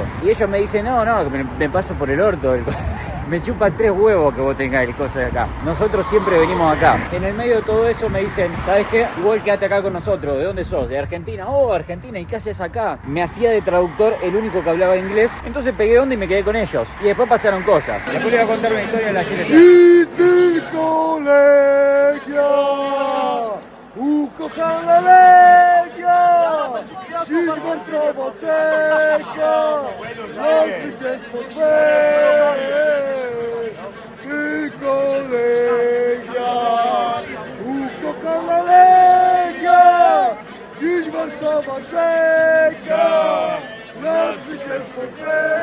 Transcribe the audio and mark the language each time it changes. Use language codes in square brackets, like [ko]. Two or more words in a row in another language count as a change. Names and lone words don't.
[es] Y ellos me dicen: no, que me paso por el orto. Me chupa 3 huevos que vos tengáis cosas de acá. Nosotros siempre venimos acá. En el medio de todo eso me dicen: ¿sabes qué? Igual quédate acá con nosotros. ¿De dónde sos? ¿De Argentina? Oh, Argentina. ¿Y qué haces acá? Me hacía de traductor el único que hablaba inglés. Entonces pegué onda y me quedé con ellos. Y después pasaron cosas. Después les voy a contar una historia de La Gileta. [pl] I tylko Legia, ukochana Legia, dziś Warszawa czeka na zwycięstwo Twe. Tylko Legia, ukochana Legia, dziś Warszawa czeka na zwycięstwo Twe.